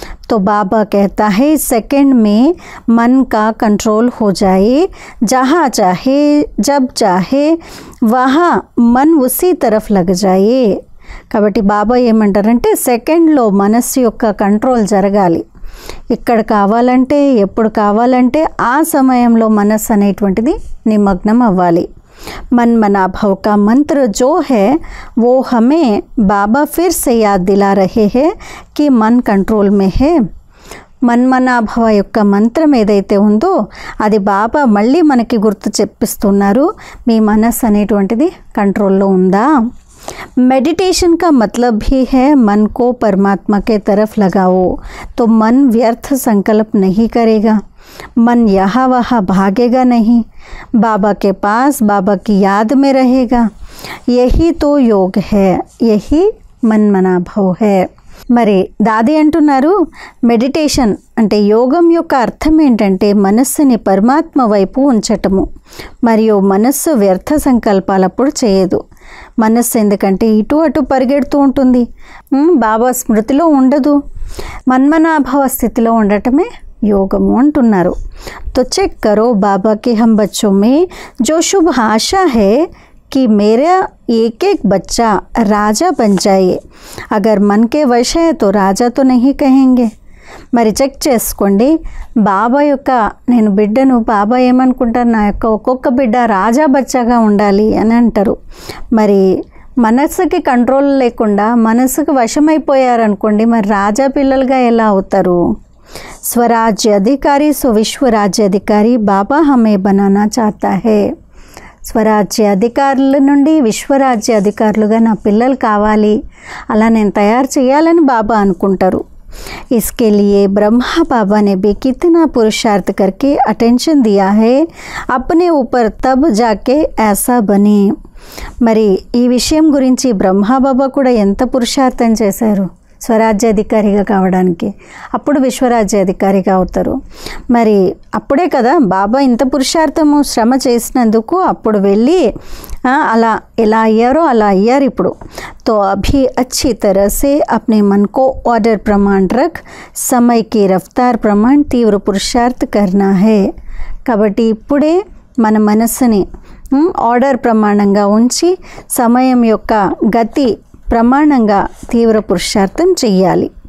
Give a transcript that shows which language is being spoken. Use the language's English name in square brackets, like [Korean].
[Hindi] तो बाबा कहता है, सेकंड में मन का कंट्रोल हो जाए, जहाँ चाहे जब चाहे वहाँ मन उसी तरफ लग जाए. [Telugu] కాబట్టి బాబా ఏమంటారంటే, సెకండ్లో మనస్సు యొక్క కంట్రోల్ జరగాలి. ఇక్కడ కావాలంటే, ఎప్పుడు కావాలంటే ఆ సమయంలో మనస్సు అనేటువంటిది నిమగ్నం అవ్వాలి. [Hindi] मन मना भव का मंत्र जो है वो हमें बाबा फिर से याद दिला रहे हैं कि मन कंट्रोल में है. [Telugu] మన్మనాభవ యొక్క మంత్రం ఏదైతే ఉందో అది బాబా మళ్ళీ మనకి గుర్తు చెప్పిస్తున్నారు. మీ మనస్సు అనేటువంటిది కంట్రోల్లో ఉందా. [Hindi] मेडिटेशन का मतलब भी है मन को परमात्मा के तरफ लगाओ, तो मन व्यर्थ संकल्प नहीं करेगा, मन यहाँ वहाँ भागेगा नहीं, बाबा के पास बाबा की याद में रहेगा. यही तो योग है, यही మన్మనాభవ్ है. [Telugu] మరి దాది అంటున్నారు మెడిటేషన్ అంటే యోగం యొక్క అర్థం ఏంటంటే మనస్సుని పరమాత్మ వైపు ఉంచటము. మరియు మనస్సు వ్యర్థ సంకల్పాలప్పుడు చేయదు. మనస్సు ఎందుకంటే ఇటు అటు పరిగెడుతూ ఉంటుంది, బాబా స్మృతిలో ఉండదు. మన్మనాభవ స్థితిలో ఉండటమే योगमु अंटुन्नारु. [Hindi] तो चेक करो बाबा के हम बच्चों में जो शुभ आशा है कि मेरा एक एक बच्चा राजा बन जाए. अगर मन के वश है तो राजा तो नहीं कहेंगे. [Telugu] మరి చెక్ చేసుకోండి. బాబా యొక్క నేను బిడ్డను బాబా ఏమనుకుంటారు, నా యొక్క ఒక్కొక్క బిడ్డ రాజా బచ్చాగా ఉండాలి అని అంటారు. మరి మనస్సుకి కంట్రోల్ లేకుండా మనస్సుకు వశమైపోయారనుకోండి, మరి రాజా పిల్లలుగా ఎలా అవుతారు. [Hindi] स्वराज्य अधिकारी सो विश्व राज्य अधिकारी बाबा हमें बनाना चाहता है. [Telugu] స్వరాజ్య అధికారుల నుండి విశ్వరాజ్య అధికారులుగా నా పిల్లలు కావాలి, అలా నేను తయారు చేయాలని బాబా అనుకుంటారు. [Hindi] इसके लिए ब्रह्मा बाबा ने भी कितना पुरुषार्थ करके अटेंशन दिया है अपने ऊपर, तब जाके ऐसा बने. [Telugu] మరి ఈ విషయం గురించి బ్రహ్మా బాబా కూడా ఎంత పురుషార్థం చేశారు స్వరాజ్యాధికారిగా కావడానికి. అప్పుడు విశ్వరాజ్యాధికారిగా అవుతారు. మరి అప్పుడే కదా బాబా ఇంత పురుషార్థము శ్రమ చేసినందుకు అప్పుడు వెళ్ళి అలా ఎలా అయ్యారో అలా అయ్యారు ఇప్పుడు. [Hindi] तो अभी अच्छी तरह से अपने मन को ऑर्डर प्रमाण रख, समय की रफ्तार प्रमाण तीव्र पुरुषार्थ करना है. [Telugu] కాబట్టి ఇప్పుడే మన మనస్సుని ఆర్డర్ ప్రమాణంగా ఉంచి సమయం యొక్క గతి ప్రమాణంగా తీవ్ర పురుషార్థం చెయ్యాలి.